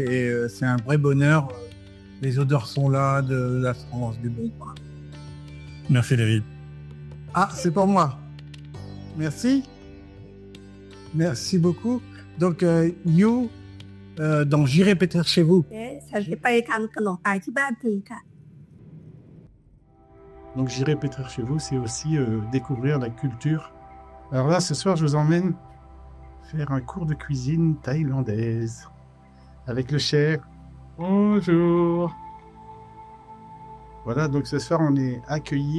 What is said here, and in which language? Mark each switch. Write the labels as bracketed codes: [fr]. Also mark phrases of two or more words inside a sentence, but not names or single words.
[fr] Et c'est un vrai bonheur. Les odeurs sont là de la France, du bon pain. Merci David. Ah, c'est pour moi. Merci. Merci beaucoup. Donc, Liu, dans J'irai peut-être chez vous. [th] ฉันจะไปทำขนมขายที่บ้านทีค่ะ [fr] Donc J'irai peut-être chez vous, c'est aussi découvrir la culture. Alors là, ce soir, je vous emmène faire un cours de cuisine thaïlandaise avec le chef. Bonjour. Voilà, donc ce soir, on est accueillis.